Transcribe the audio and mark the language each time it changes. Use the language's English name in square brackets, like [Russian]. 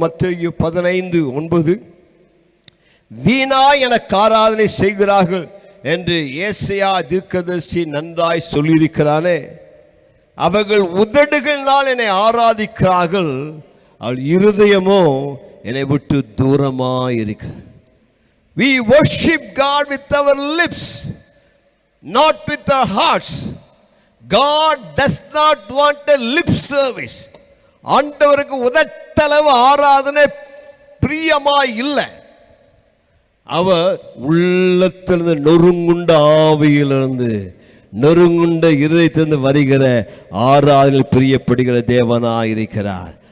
[Tamil] மத்தேயு 15:9, வீணாய் எனக்கு ஆராதனை செய்கிறார்கள் என்று ஏசாயா தீர்க்கதரிசி நன்றாய் சொல்லியிருக்கிறானே. அவர்கள் உதடுகளினால் என்னை ஆராதிக்கிறார்கள், அவள் இருதயமோ என்னை விட்டு தூரமாய் இருக்கிறது. [English] We worship God with our lips, not with our hearts. God does not want a lip service. [Tamil] ஆண்டவருக்கு உதட்டளவு ஆராதனை பிரியமாய் இல்லை. அவர் உள்ளத்திலிருந்து நொறுங்குண்ட ஆவியிலிருந்து நொறுங்குண்ட இருதயத்திலிருந்து வருகிற ஆராதனை பிரியப்படுகிற தேவனாய் இருக்கிறார்.